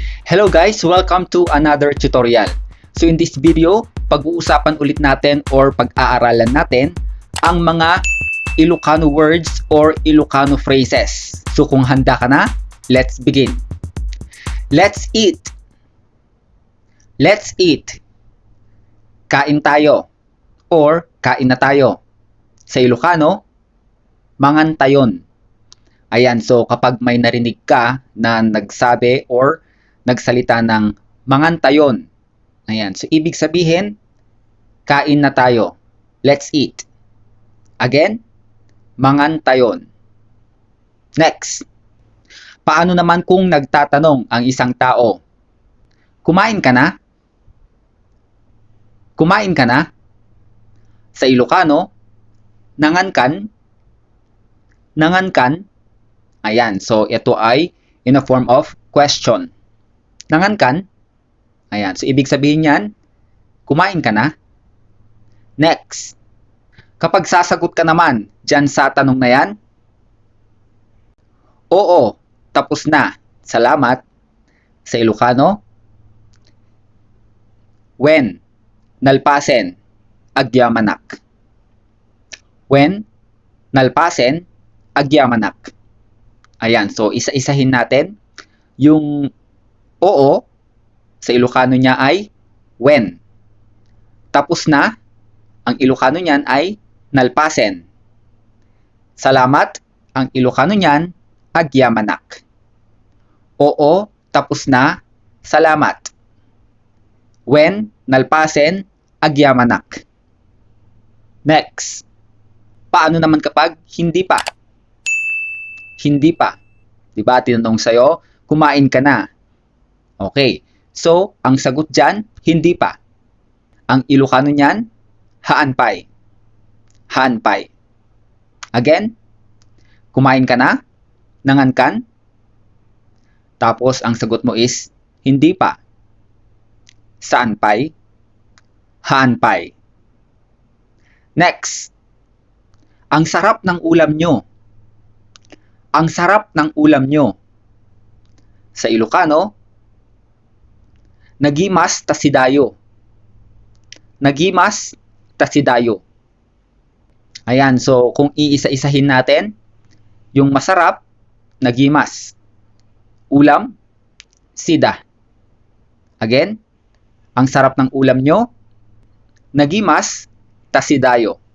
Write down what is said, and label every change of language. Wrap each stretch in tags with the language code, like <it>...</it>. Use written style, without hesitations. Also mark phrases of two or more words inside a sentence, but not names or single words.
<en>Hello guys! Welcome to another tutorial. So in this video,</en> <tl>pag-uusapan ulit natin or pag-aaralan natin ang mga</tl> <en>Ilocano words or Ilocano phrases.</en> <tl>So kung handa ka na,</tl> <en>let's begin. Let's eat. Let's eat.</en> <tl>Kain tayo or kain na tayo. Sa Ilocano,</tl> <ilo>mangan tayon.</ilo> <tl>Ayan, so kapag may narinig ka na nagsabi or nagsalita ng</tl> <ilo>mangan tayon.</ilo> <tl>Ayan, so ibig sabihin, kain na tayo. Let's eat. Again,</tl> <ilo>mangan tayon.</ilo> <tl>Next, paano naman kung nagtatanong ang isang tao? Kumain ka na? Kumain ka na? Sa Ilocano,</tl> <ilo>nangan kan? Nangan kan?</ilo> <tl>Ayan, so ito ay</tl> <en>in a form of question.</en> <ilo>Nangan kan?</ilo> <tl>Ayan, so ibig sabihin yan, kumain ka na? Next, kapag sasagot ka naman dyan sa tanong na yan, oo, tapos na, salamat. Sa Ilocano,</tl> <ilo>when, nalpasen, agyamanak. When, nalpasen, agyamanak.</ilo> <tl>Ayan, so isa-isahin natin. Yung oo, sa Ilocano niya ay when. Tapos na, ang Ilocano niyan ay nalpasen. Salamat, ang Ilocano niyan, agyamanak. Oo, tapos na, salamat.</tl> <ilo>When, nalpasen, agyamanak.</ilo> <tl>Next, paano naman kapag hindi pa? Hindi pa. Diba, tinanong sa'yo, kumain ka na. Okay, so, ang sagot dyan, hindi pa. Ang Ilocano niyan, haanpay. Haanpay. Again, kumain ka na?</tl> <ilo>Nangan kan?</ilo> <tl>Tapos, ang sagot mo is, hindi pa.</tl> <ilo>Saanpay? Haanpay.</ilo> <tl>Next, ang sarap ng ulam nyo. Ang sarap ng ulam nyo. Sa Ilocano,</tl> <ilo>nagimas tasidayo. Nagimas tasidayo.</ilo> <tl>Ayan, so kung iisa-isahin natin, yung masarap, nagimas. Ulam, sida. Again, ang sarap ng ulam nyo,</tl> <ilo>nagimas tasidayo.</ilo>